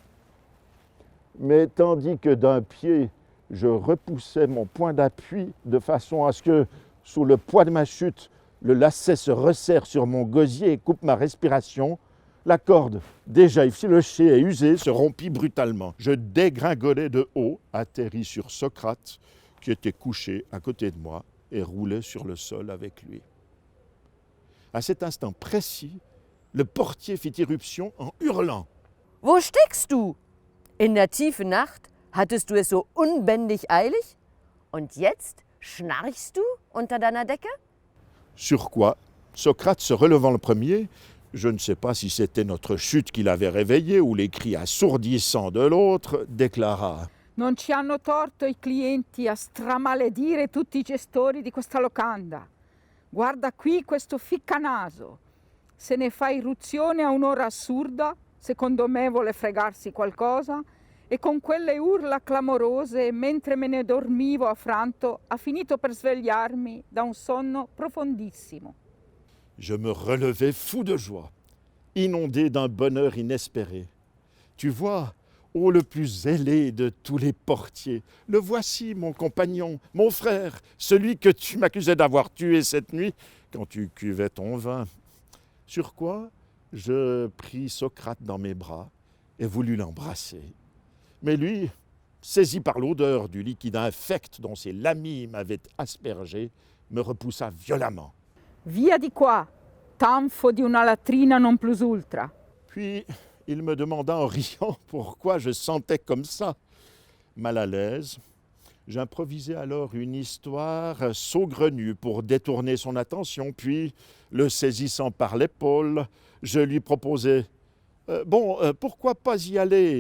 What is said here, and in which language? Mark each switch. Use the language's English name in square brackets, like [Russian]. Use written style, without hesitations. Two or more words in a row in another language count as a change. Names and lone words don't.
[French] Mais tandis que d'un pied, je repoussais mon point d'appui de façon à ce que, sous le poids de ma chute, le lacet se resserre sur mon gosier et coupe ma respiration, la corde, déjà effilochée et usée, se rompit brutalement. Je dégringolai de haut, atterris sur Socrate, qui était couché à côté de moi et roulait sur le sol avec lui. À cet instant précis, le portier fit irruption en hurlant. [German] « Wo steckst du? In der tiefen Nacht hattest du es so unbändig eilig? Und jetzt schnarchst du unter deiner Decke? » [French] Sur quoi, Socrate se relevant le premier, je ne sais pas si c'était notre chute qui l'avait réveillé ou les cris assourdissants de l'autre, déclara « [Italian] Non ci hanno torto i clienti a stramaledire tutti i gestori di questa locanda. Guarda qui questo ficcanaso. Se ne fa irruzione a un'ora assurda, secondo me vuole fregarsi qualcosa, e con quelle urla clamorose, mentre me ne dormivo affranto, ha finito per svegliarmi da un sonno profondissimo. » [French] Je me relevai fou de joie, inondé d'un bonheur inespéré. Tu vois, ô le plus zélé de tous les portiers, le voici, mon compagnon, mon frère, celui que tu m'accusais d'avoir tué cette nuit quand tu cuvais ton vin. Sur quoi, je pris Socrate dans mes bras et voulus l'embrasser. Mais lui, saisi par l'odeur du liquide infect dont ses lamis m'avaient aspergé, me repoussa violemment. [Italian] Via di qua, tanfo di una latrina [Latin] non plus ultra. [French] Puis, il me demanda en riant pourquoi je sentais comme ça. Mal à l'aise, j'improvisai alors une histoire saugrenue pour détourner son attention, puis, le saisissant par l'épaule, je lui proposai « Bon, pourquoi pas y aller?